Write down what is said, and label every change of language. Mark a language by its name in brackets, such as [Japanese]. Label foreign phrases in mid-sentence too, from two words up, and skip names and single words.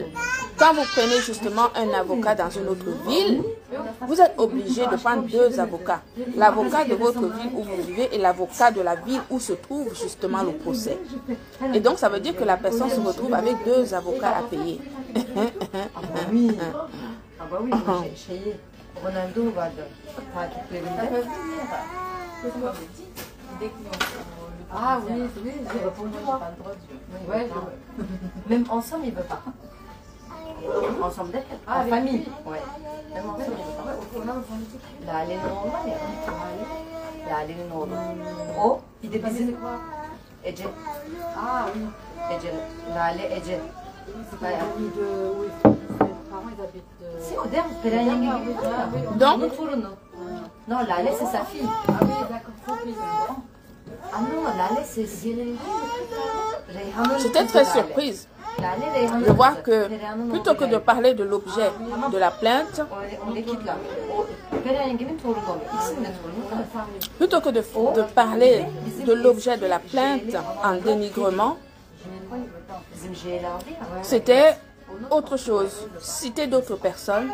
[French] Quand vous prenez justement un avocat dans une autre ville, vous êtes obligé de prendre deux avocats. L'avocat de votre ville où vous vivez et l'avocat de la ville où se trouve justement le procès. Et donc, ça veut dire que la personne se retrouve avec deux avocats à payer. [Turkish] Ronaldo vardı. Takiplerinde. [French] Ah oui, oui, j'ai répondu. Ouais, même ensemble, il ne veut pas. Ensemble d'être en famille. Ouais. Même ensemble, il ne veut pas. [Turkish] Lale'nin oğlu var ya. Lale'nin oğlu. O, bir de bizim Ece. [French] Ah oui. Ece. Lale, Ece. Si, au derme, [Turkish] Peren yenge gibi. [French] Donc, non, Lale, c'est sa fille. Ah oui, d'accord, ah non, Lale, c'est j'étais très surprise de voir que plutôt que de parler de l'objet de la plainte, plutôt que de parler de l'objet de la plainte en dénigrement, c'était autre chose, citer d'autres personnes.